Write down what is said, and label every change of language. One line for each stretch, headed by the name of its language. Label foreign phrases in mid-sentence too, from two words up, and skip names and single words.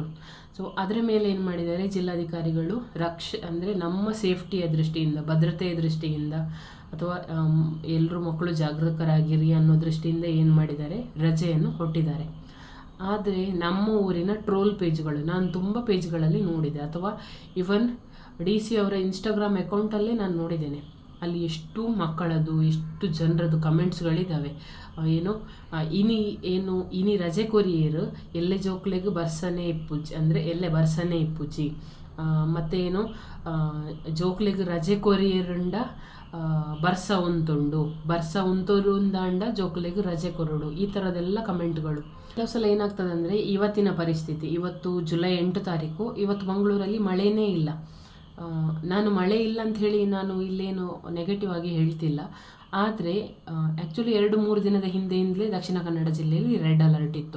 Kannada: ಸೊ ಅದರ ಮೇಲೆ ಏನು ಮಾಡಿದ್ದಾರೆ ಜಿಲ್ಲಾಧಿಕಾರಿಗಳು, ಅಂದರೆ ನಮ್ಮ ಸೇಫ್ಟಿಯ ದೃಷ್ಟಿಯಿಂದ, ಭದ್ರತೆಯ ದೃಷ್ಟಿಯಿಂದ, ಅಥವಾ ಎಲ್ಲರೂ ಮಕ್ಕಳು ಜಾಗರೂಕರಾಗಿರಿ ಅನ್ನೋ ದೃಷ್ಟಿಯಿಂದ ಏನು ಮಾಡಿದ್ದಾರೆ, ರಜೆಯನ್ನು ಕೊಟ್ಟಿದ್ದಾರೆ. ಆದರೆ ನಮ್ಮ ಊರಿನ
English: troll pages
Kannada: ನಾನು ತುಂಬ ಪೇಜ್ಗಳಲ್ಲಿ ನೋಡಿದೆ, ಅಥವಾ ಇವನ್ DC ಅವರ ಇನ್ಸ್ಟಾಗ್ರಾಮ್ ಅಕೌಂಟಲ್ಲೇ ನಾನು ನೋಡಿದ್ದೇನೆ. ಅಲ್ಲಿ ಎಷ್ಟು ಮಕ್ಕಳದು, ಎಷ್ಟು ಜನರದ್ದು ಕಮೆಂಟ್ಸ್ಗಳಿದ್ದಾವೆ.
Tulu: ಏನು ಇನಿ ರಜೆ ಕೊರಿಯರು ಎಲ್ಲೆ ಜೋಕ್ಲೆಗೆ ಬರ್ಸನೆ ಇಪ್ಪುಜಿ, ಅಂದರೆ ಎಲ್ಲೆ ಬರ್ಸನೆ ಇಪ್ಪುಜಿ, ಮತ್ತು ಏನು ಜೋಕ್ಲೆಗೆ ರಜೆ ಕೊರಿಯರುಂಡ ಬರ್ಸ ಉಂತೋರು ಉಂದಾಂಡ ಜೋಕ್ಲೆಗೆ ರಜೆ ಕೊರಡು,
Kannada: ಈ ಥರದೆಲ್ಲ ಕಮೆಂಟ್ಗಳು. ಕೆಲವು ಸಲ ಏನಾಗ್ತದೆ ಅಂದರೆ, ಇವತ್ತಿನ ಪರಿಸ್ಥಿತಿ, ಇವತ್ತು ಜುಲೈ 8 ತಾರೀಕು, ಇವತ್ತು ಮಂಗಳೂರಲ್ಲಿ ಮಳೆನೇ ಇಲ್ಲ. ನಾನು ಮಳೆ ಇಲ್ಲ ಅಂತ ಹೇಳಿ ನಾನು ಇಲ್ಲೇನು ನೆಗೆಟಿವ್ ಆಗಿ ಹೇಳ್ತಿಲ್ಲ, ಆದರೆ ಆ್ಯಕ್ಚುಲಿ 2-3 ದಿನದ ಹಿಂದೆಯಿಂದಲೇ ದಕ್ಷಿಣ ಕನ್ನಡ ಜಿಲ್ಲೆಯಲ್ಲಿ
English: red alert
Kannada: ಇತ್ತು.